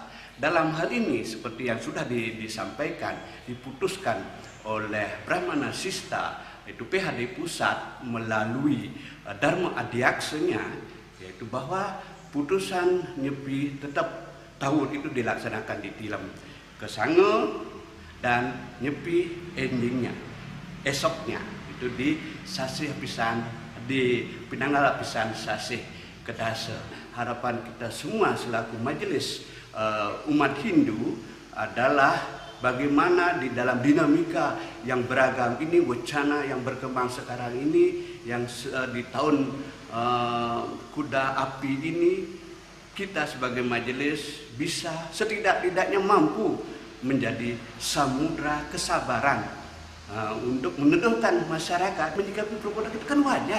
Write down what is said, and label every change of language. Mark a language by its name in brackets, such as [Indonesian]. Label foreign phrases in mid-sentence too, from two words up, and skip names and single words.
[Indonesian] Dalam hal ini seperti yang sudah disampaikan, diputuskan oleh Brahmana Sista, yaitu PHDI Pusat melalui Dharma Adiaksanya, yaitu bahwa putusan Nyepi tetap tahun itu dilaksanakan di Tilem Kesange dan nyepi endingnya, esoknya itu di [Balinese] sasih pisan, di pinanggal pisan sasih kedasa. [Indonesian] Harapan kita semua selaku majelis umat Hindu adalah bagaimana di dalam dinamika yang beragam ini, wacana yang berkembang sekarang ini, yang di tahun kuda api ini, kita sebagai majelis bisa setidak-tidaknya mampu menjadi samudra kesabaran untuk meneduhkan masyarakat menyikapi perbuatan itu kan wajar.